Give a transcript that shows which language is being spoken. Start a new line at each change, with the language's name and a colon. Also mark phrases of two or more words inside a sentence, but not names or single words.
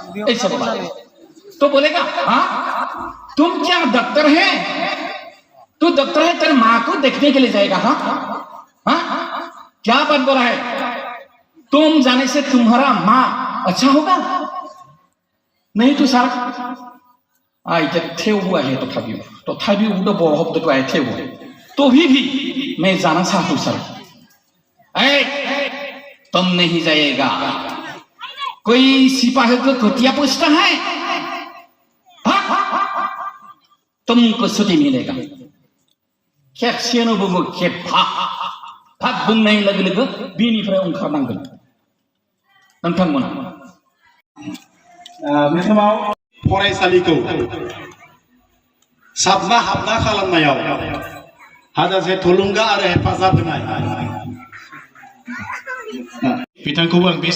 Hindi: ऐसा बोला तो बोलेगा हाँ तुम क्या डॉक्टर है तू डॉक्टर है तेरे माँ को देखने के लिए जाएगा हाँ हाँ क्या बात बोला है तुम जाने से तुम्हारा माँ अच्छा होगा नहीं तो सर इधर थे हुआ है तथापि उधर बहुत तो आए थे हुए तो भी मैं जाना चाहता हूँ सर तुम नहीं जाएगा कोई सिपाही को घटिया पूछता है तुमको छुट्टी मिलेगा
Bodo: खेबसेनो बुङो खेबफा फाक बुंनाय लोगो लोगो बिनिफ्राय ओंखारनांगोन नोंथांमोना बे समाव फरायसालिखौ साबना हाबना खालामनायाव हाजासे थुलुंगा आरो हेफाजाब होनाय बिथांखौबो आं बे